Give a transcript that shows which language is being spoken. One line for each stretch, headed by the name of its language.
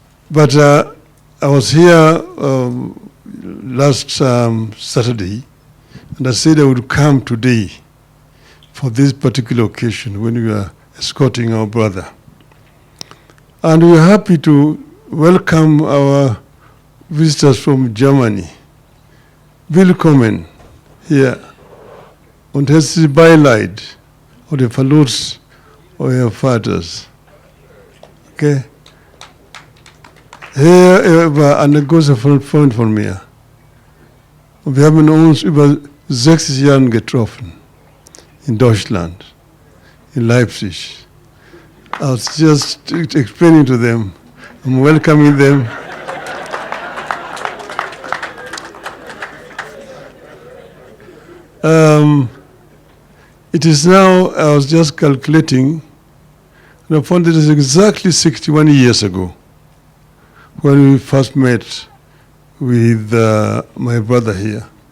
English: But I was here last Saturday, and I said I would come today for this particular occasion when we are escorting our brother. And we are happy to welcome our visitors from Germany.
German: Willkommen hier. Und herzlich Beileid oder Verlust eurer Vaters. Okay? Hier war eine große Freund von mir. Und wir haben uns über 60 Jahre getroffen. In Deutschland. In Leipzig.
English: I was just explaining to them. I'm welcoming them. It is now, I was just calculating, and I found it is exactly 61 years ago when we first met with my brother here.